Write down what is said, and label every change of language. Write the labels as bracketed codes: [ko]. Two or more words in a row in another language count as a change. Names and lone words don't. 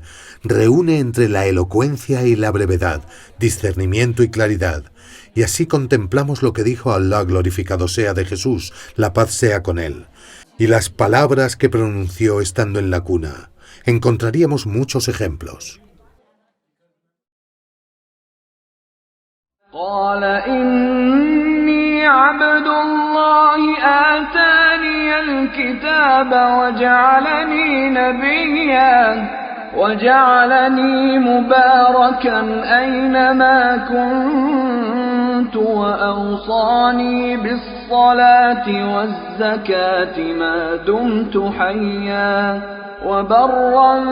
[es] Reúne entre la elocuencia y la brevedad, discernimiento y claridad. Y así contemplamos lo que dijo Alá, glorificado sea, de Jesús, la paz sea con él, y las palabras que pronunció estando en la cuna. Encontraríamos muchos ejemplos. [ar] قال إني عبد الله آتاني الكتاب وجعلني نبيا وجعلني مباركا أينما كنت وأوصاني بالصلاة والزكاة ما دمت حيا وبرا